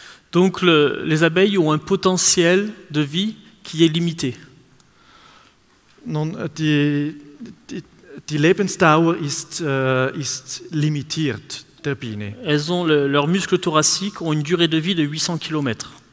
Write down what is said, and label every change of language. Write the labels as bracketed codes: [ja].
[fr] Donc les abeilles ont un potentiel de vie qui est limité. [de] Nun, die Lebensdauer ist limitiert der Biene. [fr] Elles ont leurs muscles thoraciques ont une durée de vie de 800 km.